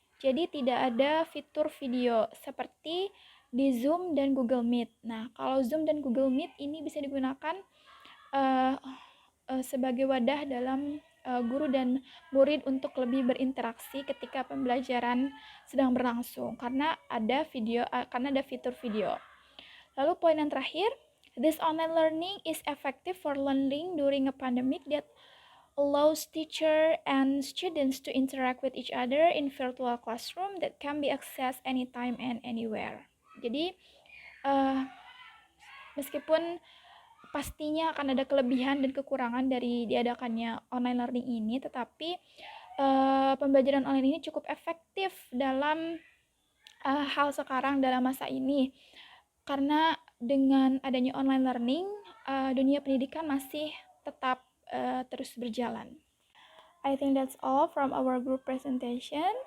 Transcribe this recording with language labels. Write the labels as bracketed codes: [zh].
[id] Jadi tidak ada fitur video seperti di Zoom dan Google Meet. Nah, kalau Zoom dan Google Meet ini bisa digunakan sebagai wadah dalam guru dan murid untuk lebih berinteraksi ketika pembelajaran sedang berlangsung karena ada fitur video. Lalu poin yang terakhir, [en] this online learning is effective for learning during a pandemic that allows teacher and students to interact with each other in virtual classroom that can be accessed anytime and anywhere. [id] Jadi meskipun pastinya akan ada kelebihan dan kekurangan dari diadakannya online learning ini, tetapi pembelajaran online ini cukup efektif dalam hal sekarang dalam masa ini, karena dengan adanya online learning dunia pendidikan masih tetap terus berjalan. [en] I think that's all from our group presentation.